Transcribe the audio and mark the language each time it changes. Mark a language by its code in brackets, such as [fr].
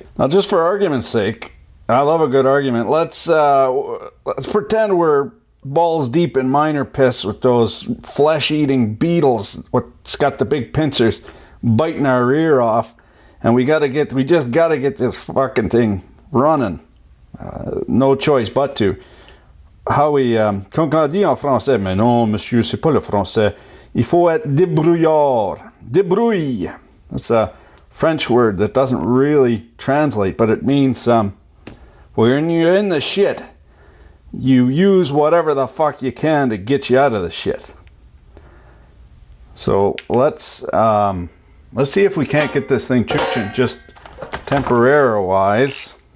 [en] Now, just for argument's sake, I love a good argument. Let's pretend we're balls deep in minor piss with those flesh-eating beetles. What's got the big pincers biting our ear off, and we just gotta get this fucking thing running. No choice but to. How we, [fr] comme on dit en français, mais non, monsieur, c'est pas le français. Il faut être débrouillard. Débrouille. [en] That's a French word that doesn't really translate, but it means when you're in the shit, you use whatever the fuck you can to get you out of the shit. So let's see if we can't get this thing chuching just temporary-wise.